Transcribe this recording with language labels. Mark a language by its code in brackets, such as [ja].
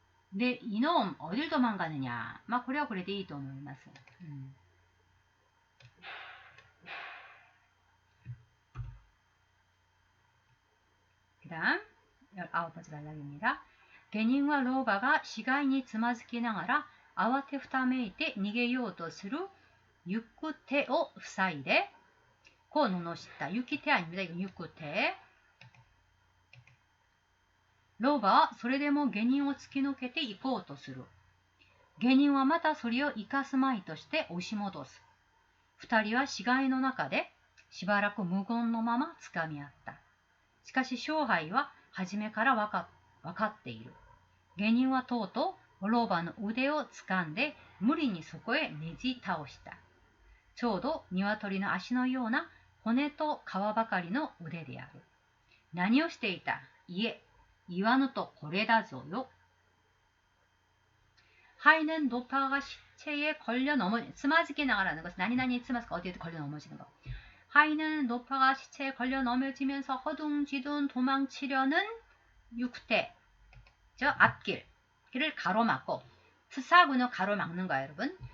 [ko] 네, 이놈 어딜 도망가느냐. 막 그래 이 또 놀랐어. 그 다음 19번째 단락입니다. 게닝과 로바가 [ja] 시가이につまずきながら慌てふためいて逃げようとする行く手を塞いで、こう罵った。 [ko] 行き手 아닙니다.이건行く手。 [ja] 老婆はそれでも下人を突き抜けて行こうとする。下人はまたそれを生かすまいとして押し戻す。二人は死骸の中でしばらく無言のまま掴み合った。しかし勝敗は初めからわかっている。下人はとうとう老婆の腕を掴んで無理にそこへねじ倒した。ちょうど鶏の足のような骨と皮ばかりの腕である。何をしていた？いえ、言わぬとこれだぞよ。 [ko] 하이는 노파가 시체에 걸려 쓰마지게 나가라는 것은 나니나니 쓰마스가 어디에 걸려 넘어지는 거. 하이는 노파가 시체에 걸려 넘어지면서 허둥지둥 도망치려는 육태, 저 앞길을 가로막고, 후사구는 가로막는 거야, 여러분.